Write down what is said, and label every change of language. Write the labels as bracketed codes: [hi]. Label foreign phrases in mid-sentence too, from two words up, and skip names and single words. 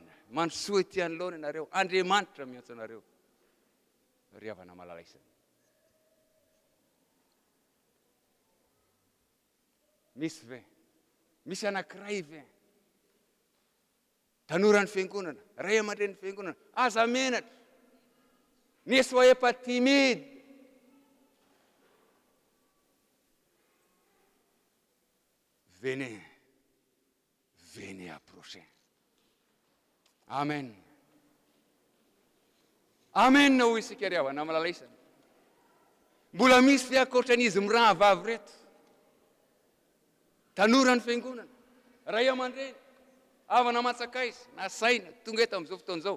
[mg] Manosoa ety anoloana ianareo. Andriamanitra miantso anareo. Ry havana malalaisany. Misy ve? Misy anankiray ve? Tanora ny fiangonana, ray aman-dreny ny fiangonana, aza menatra. [fr] Ne soyez pas timide. Venez, venez approcher. [mg] Amen. Amen hoy isika ry havana malalaisana. Mbola misy fe ankoatran'izy miraha vavy reto. Tanora ny fiangonana, ray aman-dreny, havana matsakaizy, nasaina, tonga eto amin'izao fotoan'izao.